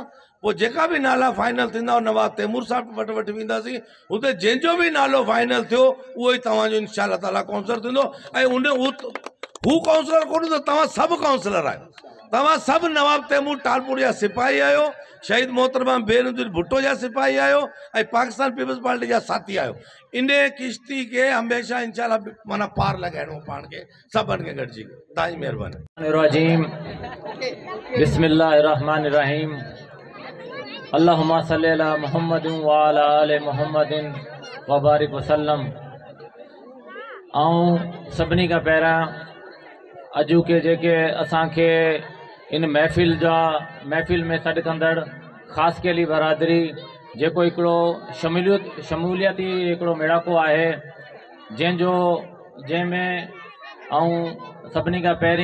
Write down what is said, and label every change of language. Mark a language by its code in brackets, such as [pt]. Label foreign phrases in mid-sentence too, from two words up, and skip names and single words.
[sd] पोइ जेका भी नाला फाइनल थींदा नवाब तैमूर साहब वटि वेंदासीं, हुते जंहिंजो भी नालो फाइनल थियो उहो ई तव्हांजो [ar] إن شاء الله تعالى [sd] काउंसलर थींदो। ऐं हू काउंसलर कोन्हे त तव्हां सभु काउंसलर आहियो, तव्हां सब नवाब तैमूर टालपुर जा सिपाही आयो, शहीद मोहतरमा बेनज़ीर भुट्टो जा सिपाही आयो ऐं पाकिस्तान पीपल्स पार्टी जा साथी आयो। इन किश्ती के हमेशा इंशाल्लाह माना पार लगाइणो पाण खे सभिनि खे गॾिजी। तव्हांजी महिरबानी। [ar] رجيم بسم الله الرحمن الرحيم اللهم صل على محمد و على آل محمد و بارك وسلم. [sd] सभिनी खां पहिरां अॼु के जेके असांखे इन महफ़िल में सॾु कंदड़ ख़ासि केली बरादरी जेको हिकिड़ो शमूलियती हिकिड़ो मेड़ाको आहे जंहिंमें सभिनी खां